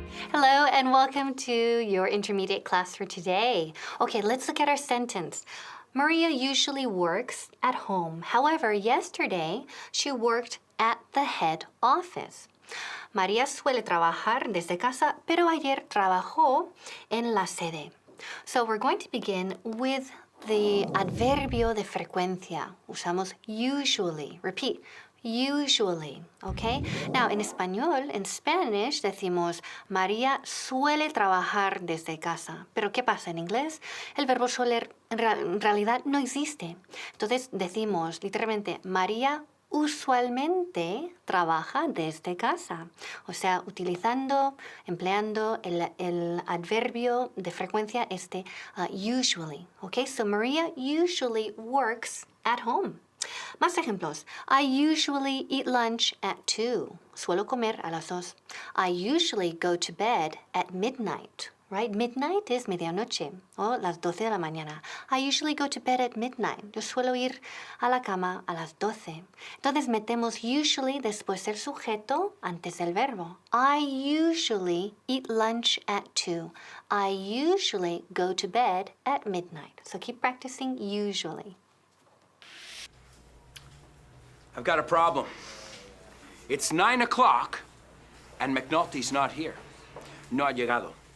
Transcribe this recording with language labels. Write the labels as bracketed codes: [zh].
[en] Hello and welcome to your intermediate class for today. Okay, let's look at our sentence. Maria usually works at home. However, yesterday she worked at the head office. [es] María suele trabajar desde casa, pero ayer trabajó en la sede. [en] So we're going to begin with the [es] adverbio de frecuencia. Usamos [en] usually. Repeat. Usually, okay? Now, in [es] español, [en] in Spanish, [es] decimos María suele trabajar desde casa. Pero ¿qué pasa en inglés? El verbo suele en realidad no existe. Entonces decimos literalmente María usualmente trabaja desde casa. O sea, empleando el adverbio de frecuencia usually. [en] Okay, so Maria usually works at home. [es] Más ejemplos. [en] I usually eat lunch at 2. [es] Suelo comer a las 2. [en] I usually go to bed at midnight. Right? [es] Midnight es medianoche o las 12 de la mañana. [en] I usually go to bed at midnight. [es] Yo suelo ir a la cama a las 12. Entonces metemos usually después del sujeto antes del verbo. [en] I usually eat lunch at 2. I usually go to bed at midnight. So keep practicing usually. I've got a problem. It's 9 o'clock and McNulty's not here. [es] No ha llegado.